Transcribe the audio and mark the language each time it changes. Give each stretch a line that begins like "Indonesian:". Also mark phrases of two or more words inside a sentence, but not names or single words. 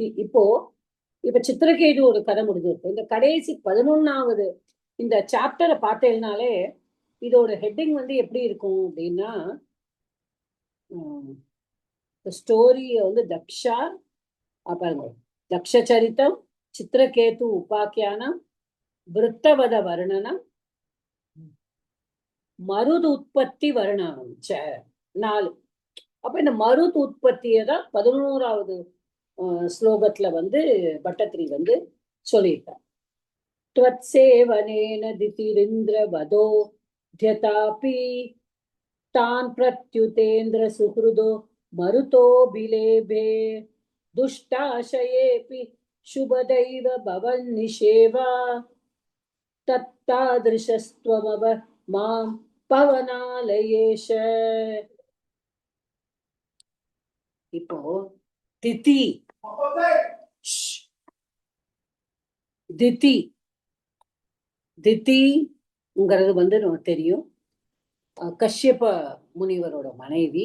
Tamil: இப்ப சித்திரகேது ஒரு கதை முடிஞ்சிருக்கு. இந்த கடைசி 11வது இந்த சாப்டரை பார்த்தேன்னாலே இதோட ஹெட்டிங் வந்து எப்படி இருக்கும் அப்படின்னா, ஸ்டோரி வந்து தக்ஷா, பாருங்க, தக்ஷ சரித்தம், சித்திரகேது உபாக்கியானம், விருத்தவத வர்ணனம், மருது உற்பத்தி வர்ணனம் 4. அப்ப இந்த மருது உற்பத்தியை தான் 11வது ஸ்லோகத்துல வந்து பட்டத்திரி வந்து சொல்லியிருக்கார்.
Sanskrit: त्वत्सेवनेन दितिरिन्द्र वदो ध्यतापि तान् प्रत्युतेन्द्र सुहृदो मरुतो बिलेभे दुष्टाशयेऽपि शुभदैव भवन्निषेवा तत्तादृशस्त्वमव मां पवनालयेश.
Tamil: இப்போ திதி திதி திதிங்கிறது வந்து நமக்கு தெரியும், கஷ்யப முனிவரோட மனைவி.